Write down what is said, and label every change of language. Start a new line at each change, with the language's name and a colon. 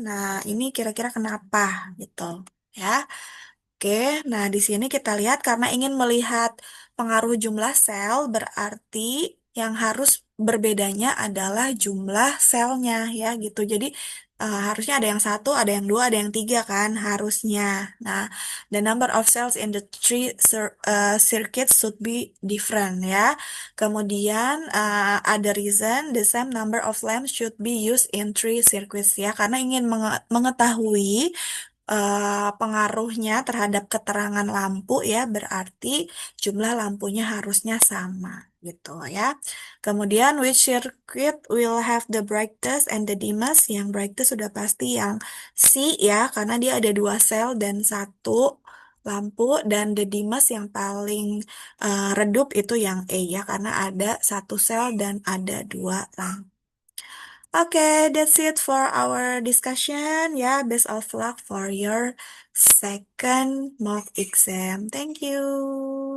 Indonesian: Nah, ini kira-kira kenapa gitu ya. Oke, nah di sini kita lihat karena ingin melihat pengaruh jumlah sel berarti yang harus berbedanya adalah jumlah selnya ya gitu. Jadi harusnya ada yang satu, ada yang dua, ada yang tiga kan harusnya. Nah,
English: the number of cells in the three circuits should be different ya.
Indonesian: Kemudian ada reason
English: the same number of lamps should be used in three circuits
Indonesian: ya karena ingin mengetahui pengaruhnya terhadap keterangan lampu ya berarti jumlah lampunya harusnya sama gitu ya.
English: Kemudian which circuit will have the brightest and the dimmest?
Indonesian: Yang brightest sudah pasti yang C ya karena dia ada dua sel dan satu lampu dan
English: the dimmest
Indonesian: yang paling redup itu yang E ya karena ada satu sel dan ada dua lampu.
English: Okay, that's it for our discussion. Yeah, best of luck for your second mock exam. Thank you.